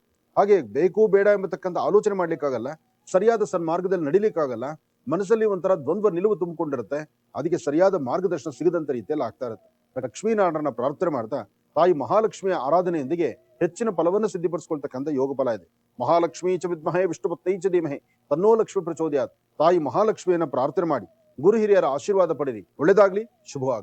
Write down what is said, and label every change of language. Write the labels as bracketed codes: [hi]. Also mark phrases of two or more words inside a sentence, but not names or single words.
[kn] ಹಾಗೆ ಬೇಕು ಬೇಡ ಎಂಬತಕ್ಕಂಥ ಆಲೋಚನೆ ಮಾಡ್ಲಿಕ್ಕಾಗಲ್ಲ, ಸರಿಯಾದ ಸನ್ಮಾರ್ಗದಲ್ಲಿ ನಡಿಲಿಕ್ಕಾಗಲ್ಲ. ಮನಸ್ಸಲ್ಲಿ ಒಂಥರ ದ್ವಂದ್ವ ನಿಲುವು ತುಂಬಿಕೊಂಡಿರುತ್ತೆ. ಅದಕ್ಕೆ ಸರಿಯಾದ ಮಾರ್ಗದರ್ಶನ ಸಿಗದಂತ ರೀತಿಯಲ್ಲಿ ಆಗ್ತಾ ಇರುತ್ತೆ. ಲಕ್ಷ್ಮೀನಾರಾಯಣನ ಪ್ರಾರ್ಥನೆ ಮಾಡ್ತಾ ತಾಯಿ ಮಹಾಲಕ್ಷ್ಮಿಯ ಆರಾಧನೆಯೊಂದಿಗೆ ಹೆಚ್ಚಿನ ಫಲವನ್ನು ಸಿದ್ಧಿಪಡಿಸಿಕೊಳ್ತಕ್ಕಂಥ ಯೋಗ ಫಲ ಇದೆ. [sa] ಮಹಾಲಕ್ಷ್ಮೀ ಚ ವಿದ್ಮಹೇ ವಿಷ್ಣುಪತ್ನೈ ಚ ಧೀಮಹಿ ತನ್ನೋ ಲಕ್ಷ್ಮಿ ಪ್ರಚೋದಯಾತ್. [kn] ತಾಯಿ ಮಹಾಲಕ್ಷ್ಮಿಯನ್ನ ಪ್ರಾರ್ಥನೆ ಮಾಡಿ ಗುರು ಹಿರಿಯರ ಆಶೀರ್ವಾದ ಪಡೆಯಿರಿ. ಒಳ್ಳೆದಾಗ್ಲಿ, ಶುಭವಾಗ್ಲಿ.